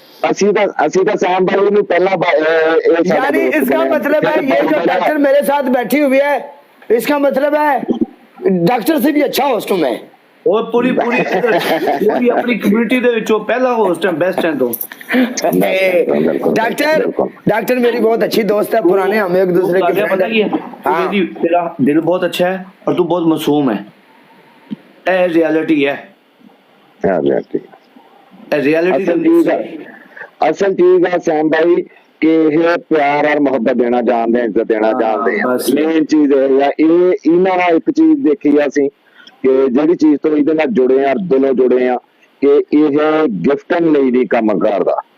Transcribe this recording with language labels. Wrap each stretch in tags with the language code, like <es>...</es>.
<pa>ਅਸੀਂ ਤਾਂ ਸੈਮ भाई ਨੂੰ ਪਹਿਲਾਂ</pa> <hi>यानी इसका मतलब है ये जो डॉक्टर मेरे साथ बैठी हुई है, इसका मतलब है डॉक्टर से भी अच्छा होस्ट हूं मैं। और पूरी अपनी कम्युनिटी दे विचों पहला होस्ट है, बेस्ट है। तो डॉक्टर मेरी बहुत अच्छी दोस्त है, पुराने हम एक दूसरे के पता है, तेरा दिल बहुत अच्छा है और तू बहुत मासूम है। ए रियलिटी है, रियलिटी असल चीज है सैम भाई कि ये प्यार और मोहब्बत देना जानते हैं, इज्जत देना जानते हैं। मेन चीज है इन्हां नाल एक चीज देखी</hi> <pa>ਅਸੀਂ कि ਜਿਹੜੀ ਚੀਜ਼ ਤੋਂ ਇਹਦੇ ਨਾਲ ਜੁੜੇ ਆ, ਦਿਲੋਂ ਜੁੜੇ ਆ, ਕਿ ਇਹ ਗਿਫਟਨ ਲਈ ਨਹੀਂ ਕੰਮ ਕਰਦਾ।</pa>